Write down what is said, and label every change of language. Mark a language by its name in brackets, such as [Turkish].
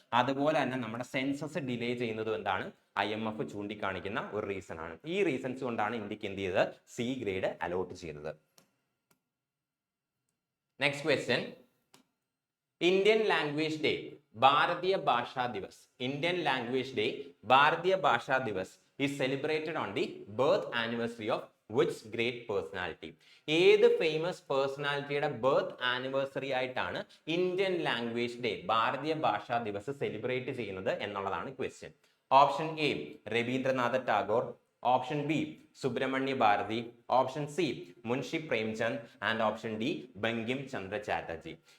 [Malayalam] അതുപോലെ തന്നെ നമ്മുടെ സെൻസസ് ഡിലേ ചെയ്യുന്നതും എന്താണ് IMF ചൂണ്ടിക്കാണിക്കുന്ന ഒരു റീസൺ ആണ്. ഈ റീസൺസ് കൊണ്ടാണ് ഇന്ത്യക്ക് എന്ത് ചെയ്തത് C ഗ്രേഡ് അലോട്ട് ചെയ്തത്. [English] Next question, Indian language day Bharatiya Bhasha Diwas. Indian language day Bharatiya Bhasha Diwas is celebrated on the birth anniversary of which great personality? [Malayalam] ഏത് ഫേമസ് പേഴ്സണാലിറ്റിയുടെ ബർത്ത് ആനിവേഴ്സറി ആയിട്ടാണ് ഇന്ത്യൻ ലാംഗ്വേജ് ഡേ, ഭാരതീയ ഭാഷാ ദിവസ് സെലിബ്രേറ്റ് ചെയ്യുന്നത് എന്നുള്ളതാണ് question. [English] Option A Rabindranath Tagore, option B Subramania Bharati, option C Munshi Premchand and option D Bankim Chandra Chatterjee.